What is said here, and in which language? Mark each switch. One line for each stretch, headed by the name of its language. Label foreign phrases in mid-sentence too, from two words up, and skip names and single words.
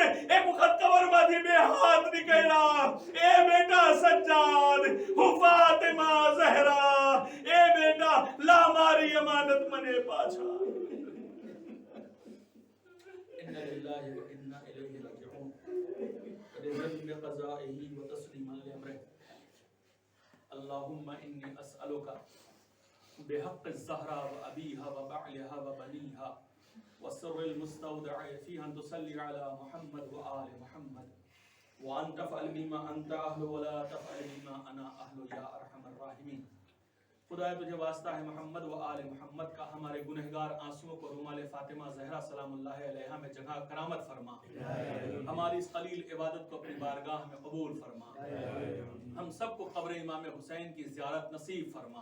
Gujarati: એક વખત કબરમાંથી બે હાથ નીકળ્યા. એ બેટા સજ્જાદ, હું ફાતિમા ઝહરા, એ બેટા લા મારી અમાનત મને પાછા.
Arabic: إنا لله وإنا إليه راجعون. بِذَنِّ قَضَائِهِ وَتَسْلِيمًا لِأَمْرِهِ. اللهم إني أسألك بحق الزهراء وأبيها وبعلها وبنيها والسر المستودع فيها أن تصلي على محمد وآل محمد وأن تفعل بما أنت أهل ولا تفعل بما أنا أهل يا أرحم الراحمين.
Urdu: خدا تجھے واسطہ ہے محمد و آل محمد کا ہمارے گنہگار آنسوؤں کو رومال فاطمہ زہرا
Arabic: سلام اللہ علیہا
Urdu: میں جگہ کرامت فرما. ہماری اس قلیل عبادت کو اپنی بارگاہ میں قبول فرما. ہم سب کو قبر امام حسین کی زیارت نصیب فرما.